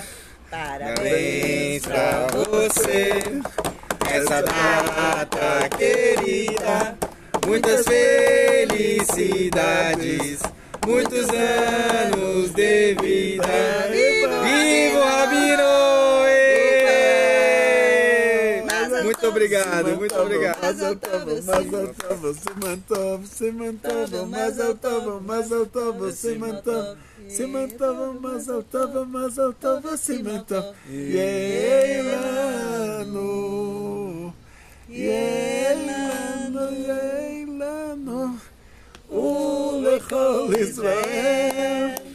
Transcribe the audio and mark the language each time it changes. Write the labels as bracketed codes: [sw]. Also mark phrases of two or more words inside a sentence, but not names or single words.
[pt] Parabéns pra você nessa data querida. Muitas felicidades, muitos anos de vida. Viva o Rabino! Muito obrigado. [he] מזל טוב סימן טוב סימן טוב מזל טוב סימן טוב. סימן טוב מזל טוב, cimentava. יהא לנו יהא לנו ולכל ישראל.